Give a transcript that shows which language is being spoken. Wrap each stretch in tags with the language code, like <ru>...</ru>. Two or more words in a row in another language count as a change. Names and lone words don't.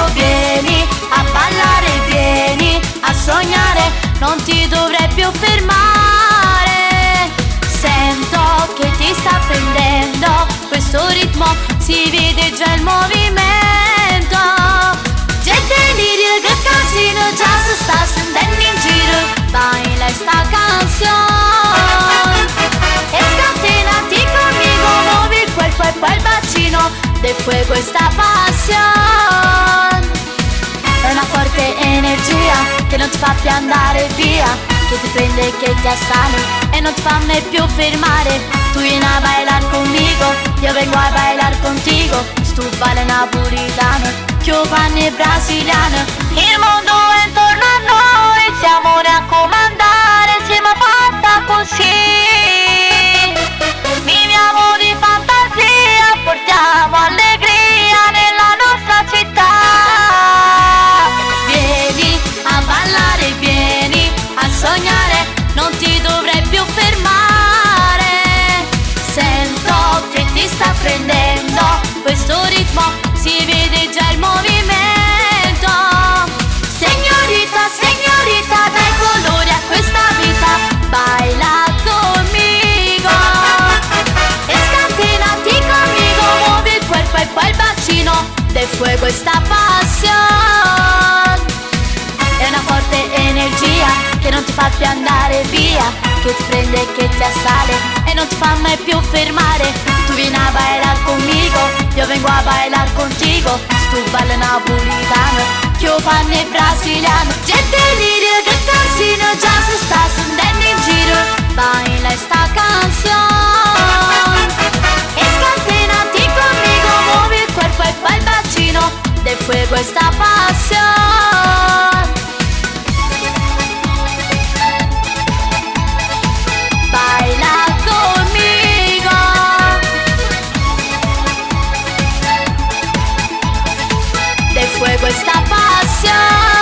<it>Vieni a ballare, vieni a sognare, non ti dovrai più fermare. Sento che ti sta prendendo questo ritmo, si vede già il movimento. Gente delirio, che casino, già si sta sentendo in giro.</it> <es>Baila esta canción</es> <it>e scatenati</it> <es>conmigo,</es> <it>muovi il</it> <es>cuerpo</es> <it>e poi il bacino</it> <es>de fuego esta pasión.</es> <it>È una forte energia che non ti fa più andare via, che ti prende e che ti assale e non ti fa mai più fermare. Tu vieni a</it> <es>bailar conmigo,</es> <it>io vengo a</it> <es>bailar contigo.</es> <it>Stu baile napolitano, giovane brasiliano. Il mondo è intorno a noi, siamo noi a comandare, siamo fatta così. Viviamo di fantasia, portiamo allegria nella nostra città. Vieni a ballare, vieni a sognare, non ti dovrai più fermare. Sento che ti sta prendendo questo ritmo, si vede già il movimento. Signorita, signorita, dai colore a questa vita,</it> <es>baila conmigo</es> <it>e scatenati</it> <es>conmigo,</es> <it>muovi il</it> <es>cuerpo</es> <it>e poi il bacino</it> <es>de fuego esta pasión.</es> <it>È una forte energia che non ti fa più andare via, che ti prende e che ti assale e non ti fa mai più fermare. Tu vieni a</it> <es>bailar conmigo,</es> <it>io vengo a</it> <es>bailar contigo.</es> <it>Stu baile napolitano, giovane brasiliano. Gente delirio, che casino, già si sta sentendo in giro.</it> <es>Baila esta canción</es> <it>e scatenati</it> <es>conmigo,</es> <it>muovi il</it> <es>cuerpo</es> <it>e poi il bacino</it> <es>de fuego esta pasión. Baila conmigo, de fuego esta pasión.</es>